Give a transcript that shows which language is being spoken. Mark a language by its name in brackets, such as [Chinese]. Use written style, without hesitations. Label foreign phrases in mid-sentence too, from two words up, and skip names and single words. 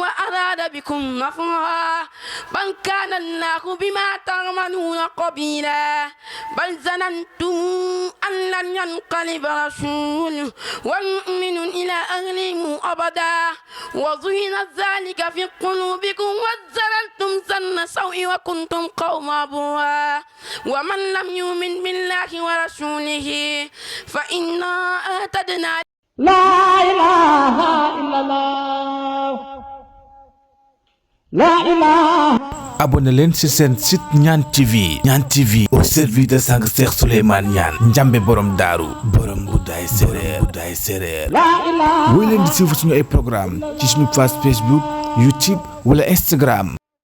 [Arabic] أراد بكم نفعا بل كان الله بما تعملون قبيلا بل ظننتم أن لن ينقلب رسول والمؤمن إلى أهلهم أبدا وزين ذلك في قلوبكم وزننتم ظن سوء وكنتم قوما بورا ومن لم يؤمن بالله ورسوله فإنا أعتدنا لا إله إلا الله لا إله. [Wolof] abonné leen ci seen site Niane TV. Niane TV [French] au service de [Wolof] sang Cheikh Souleymane Niane Njambe borom daaru borom Budaay Séréer woy leen di suivre suñu ay programme ci suñu page Facebook YouTube wala Instagram.